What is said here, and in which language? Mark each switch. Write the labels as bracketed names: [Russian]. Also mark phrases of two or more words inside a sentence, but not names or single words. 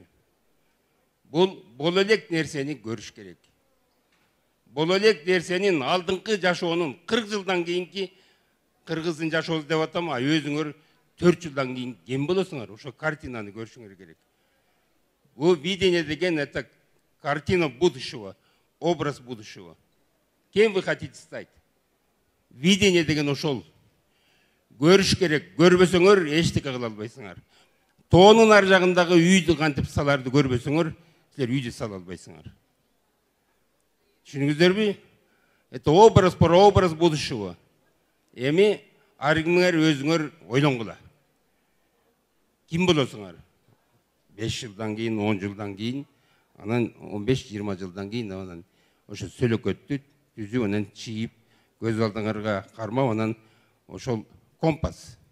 [Kyrgyz] Бул боло элек нерсени көрүш керек. Боло элек нерсенин алдыңкы жашоонун 40 жылдан кийинки кыргыздын жашоосу деп атам, өзүңөр 4 жылдан кийин кем болосуңар, ошо картинаны көрүшүңөр керек. Бул видение деген [Russian] это картина будущего, образ будущего. Кем вы хотите стать? [Kyrgyz] Видение деген ошол. Көрүш керек, көрбөсөңөр эчтеке кыла албайсыңар. Тоонун ар жагындагы үйдү кантип саларды көрбөсөңөр, силер үйдү сала албайсыңар. Түшүнүңүздөрбү? [Russian] Это образ, прообраз будущего. [Kyrgyz] Эми ар кимиңер өзүңөр ойлонгула. Ким болосуңар? 5 жылдан кейін, 10 жылдан кейін, анан 15-20 жылдан кейін анан ошо сөлөкөттү түзүп, анан чийип, көз алдыңарга кармап, анан ошол компас.